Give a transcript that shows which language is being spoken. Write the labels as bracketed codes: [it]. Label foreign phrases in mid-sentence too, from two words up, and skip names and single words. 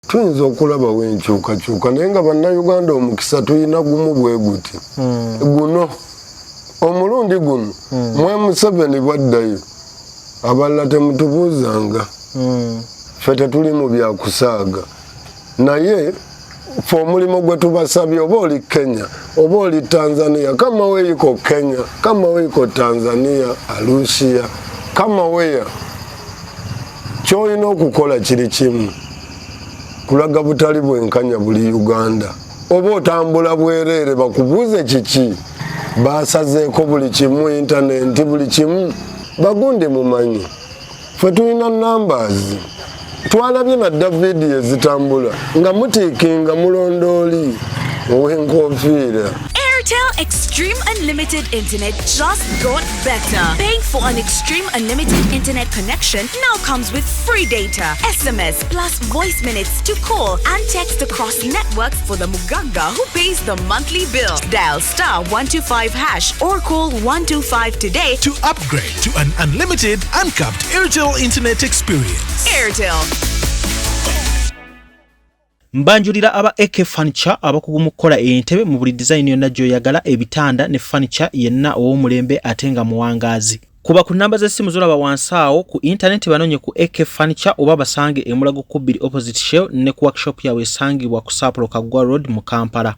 [lg] tuyinza okulaba wenkyukakyuka naye nga bannayuganda omukisa tuyina gumu bwe guti guno omulundi guno mwe Museveni bwaddayo abalala temutubuuzanga ffe tetuli mu byakusaaga naye fe omulimo gwe tubasabye oba oli Kenya oba oli Tanzania [sw] kama weiko Kenya kama weiko Tanzania Arusha kama weya [lg] kyolina okukola kiri kimu kulaga butali bwenkanya buli Uganda oba otambula bwereere bakubuuze kiki basazeeko buli kimu intaneti buli kimu bagunde mumanyi ffe tulina numbers twalabye na David ezitambula nga mutiikinga mulondooli ow'enkofiira. [en] Airtel Extreme Unlimited Internet just got better. Paying for an Extreme Unlimited Internet connection now comes with free data, SMS plus voice minutes to call and text across networks for the Muganga who pays the monthly bill. Dial *125# or call 125 today to upgrade to an unlimited, uncapped Airtel Internet experience. Airtel. [lg] Mbanjulira aba AK Furniture abakugu mu kukola entebe mu buli design yonna gy'oyagala ebitanda ne furniture yenna ow'omulembe ate nga muwangaazi. Kuba ku namba z'essimu zolaba wansi awo ku internet banonye ku AK Furniture oba basange e Mulago Kubiri opposite Shell ne ku workshop yawe esangibwa ku Sapolo Kaggwa Road mu Kampala.